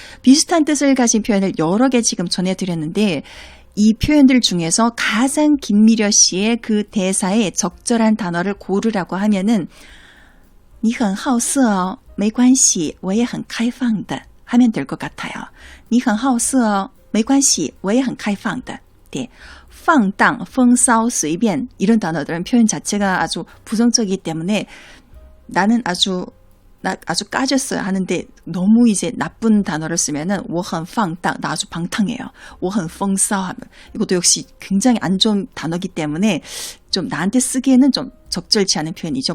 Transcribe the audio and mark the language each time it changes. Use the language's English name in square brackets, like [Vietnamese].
[Korean] 비슷한 뜻을 가진 표현을 여러 개 지금 전해드렸는데 이 표현들 중에서 가장 김미려 씨의 그 대사에 적절한 단어를 고르라고 하면은 [Chinese] 你很好色哦,没关系,我也很开放的 [Korean] 하면 될 것 같아요. [Chinese] 你很好色哦,没关系,我也很开放的. [Korean] 네. 放荡,风骚,随便 이런 단어들은 표현 자체가 아주 부정적이기 때문에 나는 아주 까졌어요 하는데 너무 이제 나쁜 단어를 쓰면은 [Chinese] 我很放荡, [Korean] 나 아주 방탕해요. [Chinese] 我很风骚 [Korean] 하면 이것도 역시 굉장히 안 좋은 단어이기 때문에 좀 나한테 쓰기에는 좀 적절치 않은 표현이죠.